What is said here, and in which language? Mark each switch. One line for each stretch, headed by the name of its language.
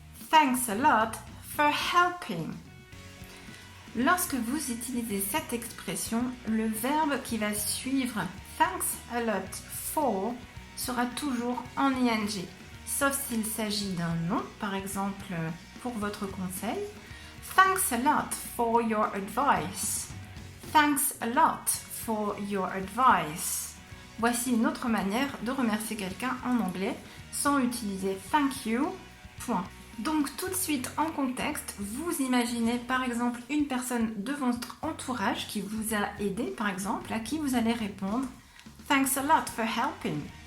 English: Thanks a lot for helping.
French: Lorsque vous utilisez cette expression, le verbe qui va suivre
English: thanks a lot for
French: sera toujours en ing, sauf s'il s'agit d'un nom, par exemple pour votre conseil.
English: Thanks a lot for your advice. Thanks a lot for your advice.
French: Voici une autre manière de remercier quelqu'un en anglais sans utiliser thank you, point. Donc tout de suite en contexte, vous imaginez par exemple une personne de votre entourage qui vous a aidé par exemple, à qui vous allez répondre
English: thanks a lot for helping.